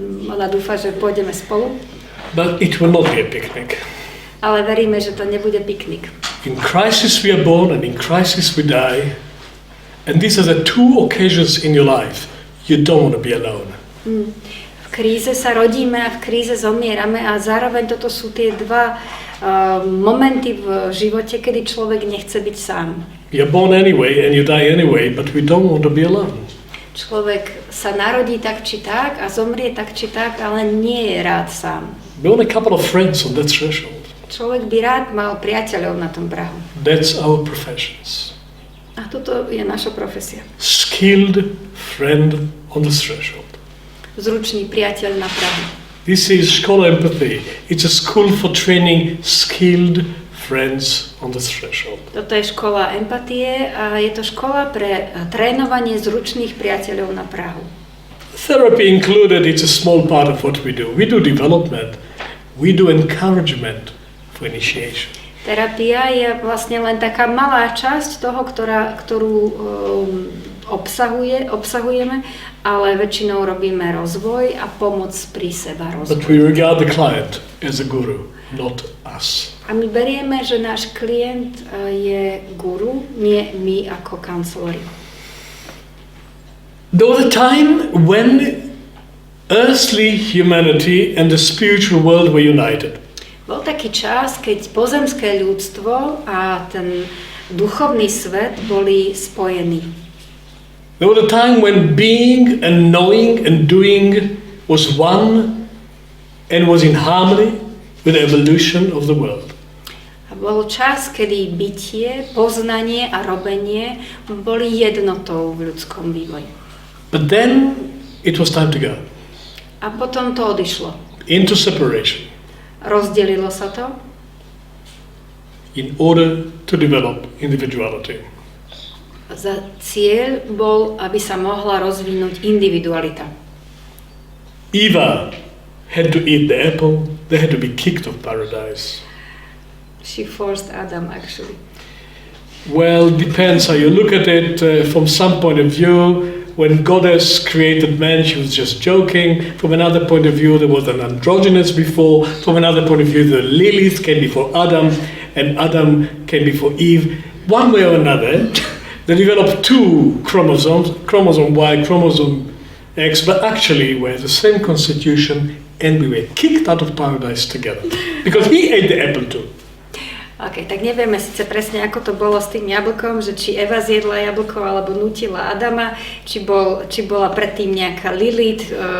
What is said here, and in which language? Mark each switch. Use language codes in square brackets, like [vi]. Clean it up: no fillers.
[sk] Ona dúfa, že pôjdeme spolu. [en] But it will not be a picnic. [sk] Ale veríme, že to nebude piknik. [en] In crisis we are born and in crisis we die. And these are the two occasions in your life you don't want to be alone. [sk] V kríze sa rodíme a v kríze zomierame a zároveň toto sú tie dva momenty v živote, kedy človek nechce byť sám. [en] You're born anyway and you die anyway, but we don't want to be alone. [sk] Človek sa narodí tak či tak a zomrie tak či tak, ale nie je rád sám. [en] We want a couple of friends on that threshold. [sk] Človek by rád mal priateľov na tom prahu. [en] That's our professions. [sk] A toto je naša profesia. [en] Skilled friend on the threshold. [sk] Zručný priateľ na prahu. [en] This is Škola Empathy. It's a school for training skilled friends on the threshold. [sk] Toto je škola empatie a je to škola pre trénovanie zručných priateľov na prahu. [en] Therapy included, it's a small part of what we do. We do development. We do encouragement for initiation. [sk] Terapia je vlastne len taká malá časť toho, ktorú obsahujeme, ale väčšinou robíme rozvoj a pomoc pri seba rozvoj. [en] But we regard the client as a guru, not us. [sk] A my berieme, že náš klient je guru, nie my ako counsellori. [en] There was a time when earthly humanity and the spiritual world were united. [sk] Bol taký čas, keď pozemské ľudstvo a ten duchovný svet boli spojení. [en] There was a time when being and knowing and doing was one and was in harmony with the evolution of the world. [sk] A bol čas, kedy bytie, poznanie a robenie boli jednotou v ľudskom vývoji. [en] But then it was time to go. [sk] A potom to odišlo. [en] Into separation. [sk] Rozdelilo sa to. [en] In order to develop individuality. [sk] za cieľ bol, aby sa mohla rozvinúť individualita. [en] Eva had to eat the apple, they had to be kicked of paradise. She forced Adam actually. Well, depends how you look at it. From some point of view, when goddess created man, she was just joking. From another point of view, there was an androgynous before. From another point of view, the Lilith came before Adam, and Adam came before Eve. One way or another, they developed two chromosomes, chromosome Y, chromosome X, but actually were the same constitution, and we were kicked out of paradise together. Because he ate the apple too. [sk] OK, tak nevieme síce presne, ako to bolo s tým jablkom, že či Eva zjedla jablko, alebo nutila Adama, či bola predtým nejaká Lilith.